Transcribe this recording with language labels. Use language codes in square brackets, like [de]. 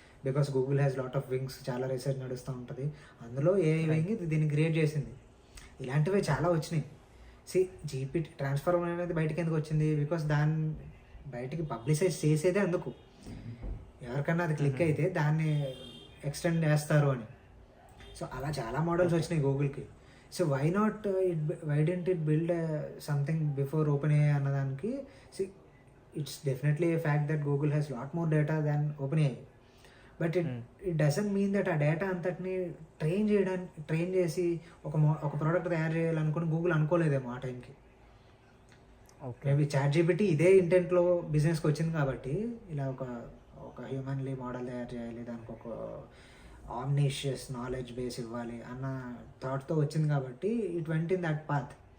[en] because Google has lot of wings, [te] చాలా research నడుస్తూ ఉంటుంది. అందులో ఏఐ వింగ్ దీన్ని క్రియేట్ చేసింది. ఇలాంటివి చాలా వచ్చినాయి. జీపీటీ ట్రాన్స్ఫార్మర్ అనేది బయటకి ఎందుకు వచ్చింది? బికాస్ దాన్ని బయటికి పబ్లిసైజ్ చేసేదే అందుకు. ఎవరికన్నా అది క్లిక్ అయితే దాన్ని ఎక్స్టెండ్ చేస్తారు అని. సో అలా చాలా మోడల్స్ వచ్చినాయి గూగుల్కి. [en] so why didn't it build something before OpenAI [te] అన్నదానికి? [en] It's definitely a fact that Google has lot more data than OpenAI. But it doesn't mean that [te] ఆ డేటా అంతటిని ట్రైన్ చేసి ఒక ప్రోడక్ట్ తయారు చేయాలనుకుని గూగుల్ అనుకోలేదేమో ఆ టైంకి. మేబీ చాట్ జీపీటీ ఇదే ఇంటెంట్లో బిజినెస్కి వచ్చింది కాబట్టి ఇలా ఒక హ్యూమన్లీ మోడల్ తయారు చేయాలి, దానికి ఒక ఆమ్నిషియస్ నాలెడ్జ్ బేస్ ఇవ్వాలి అన్న థాట్తో వచ్చింది కాబట్టి [en] It went in that path.